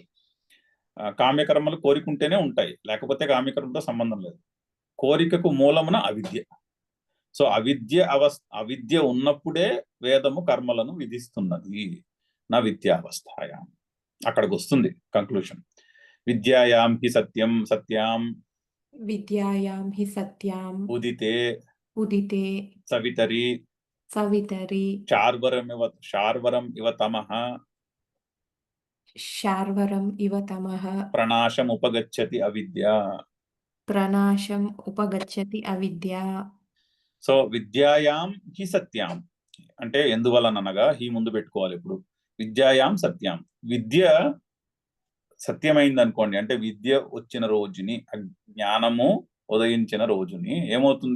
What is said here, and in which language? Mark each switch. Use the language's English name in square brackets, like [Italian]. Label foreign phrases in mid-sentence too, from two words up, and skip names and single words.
[Telugu] కామ్యకర్మలు కోరికుంటేనే ఉంటాయి, లేకపోతే కామ్యకర్మతో సంబంధం లేదు. కోరికకు మూలమున అవిద్య. సో అవిద్య ఉన్నప్పుడే వేదము కర్మలను విధిస్తున్నది. [Sanskrit] నా విద్యావస్థాయాం. [Telugu] అక్కడికి వస్తుంది కంక్లూషన్. [Sanskrit] విద్యాయాం హి సత్యం సత్యాం विद्यायां हि सत्यां ఉదితే उदिते సవితరి सवितरि శార్వరం ఇవ తమః शार्वरम् इव तमः ప్రణాశముపగచ్చతి అవిద్య. प्रनाशम् उपगच्छति अविद्या. [Telugu] సో [Sanskrit] విద్యాయాం హి సత్యాం [Telugu] అంటే ఎందువలనగా హి ముందు పెట్టుకోవాలి. ఇప్పుడు [Sanskrit] విద్యాయాం సత్యాం, [Telugu] విద్య సత్యమైంది అనుకోండి. అంటే విద్య వచ్చిన రోజుని, జ్ఞానము ఉదయించిన రోజుని ఏమవుతుంది?